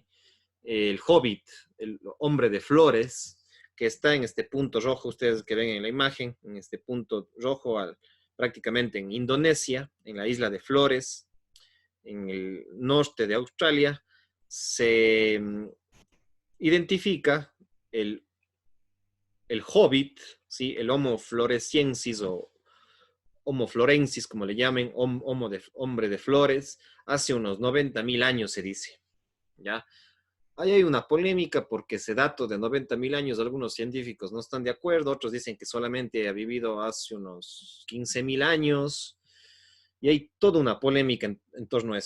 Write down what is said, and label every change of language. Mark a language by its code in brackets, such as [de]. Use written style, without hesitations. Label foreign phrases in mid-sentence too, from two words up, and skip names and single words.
[es] El hobbit, el hombre de flores, que está en este punto rojo, ustedes que ven en la imagen, en este punto rojo prácticamente en Indonesia, en la isla de Flores, en el norte de Australia, se identifica el hobbit, ¿sí? El Homo floresiensis o Homo florensis, como le llamen, hombre de flores, hace unos 90 mil años se dice, ¿ya? Ahí hay una polémica porque ese dato de 90 mil años, algunos científicos no están de acuerdo, otros dicen que solamente ha vivido hace unos 15 mil años, y hay toda una polémica en torno a eso.